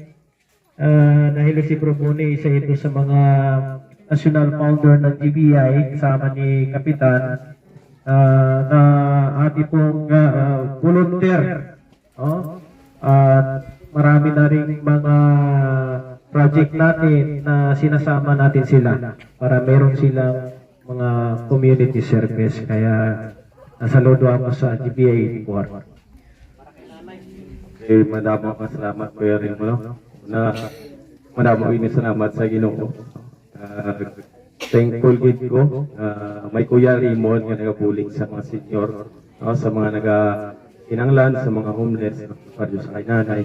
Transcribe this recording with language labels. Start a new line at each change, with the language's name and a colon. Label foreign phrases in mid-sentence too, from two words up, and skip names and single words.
Filipino: Dahil si Bro Boni, isa ito sa mga national founder ng GBI, kasama ni Kapitan. Ating pong volunteer, at marami na rin mga project natin na sinasama natin sila para meron silang mga community service. Kaya nasaludo ako sa GBA 84.
Hiligaynon: Madamo ka salamat Kuya Raymond, no, na madamo ini salamat sa Ginoo. Thankful gid ko may Kuya Raymond nga nagabulig sa mga senior, no, sa mga nagakinanglan, sa mga homeless, para sa kay nanay.